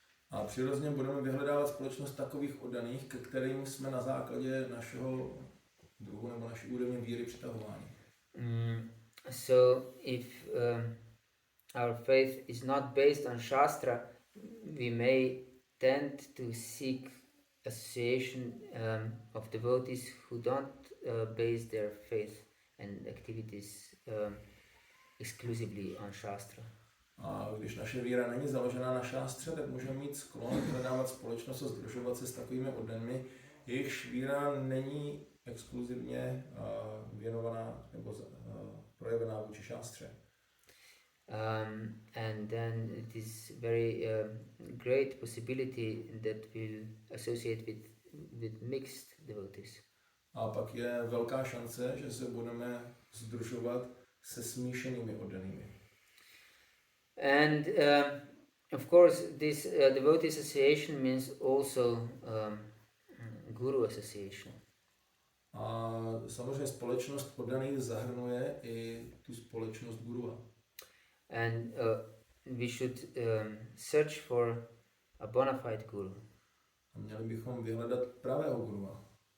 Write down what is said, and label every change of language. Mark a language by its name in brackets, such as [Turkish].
[Czech] A přirozeně budeme vyhledávat společnost takových oddaných, ke kterým jsme na základě našeho druhu nebo naší úrovně víry přitahováni. [English] So if our faith is not based on Shastra, we may tend to seek association of devotees who don't base their faith and activities exclusively on Shastra. [Czech] A když naše víra není založená na šástře, tak můžeme mít sklon hledávat společnost a sdružovat se s takovými oddanými, jejichž víra není exkluzivně věnovaná nebo projevená vůči šástře. [English] And then it is very great possibility that we'll associate with mixed devotees. [Czech] A pak je velká šance, že se budeme sdružovat se smíšenými oddanými. [English] And of course, this devotee association means also guru association. [Czech] A samozřejmě společnost oddaných zahrnuje i tu společnost gurua. [English] And we should search for a bona fide guru. [Czech] A měli bychom vyhledat pravého gurua.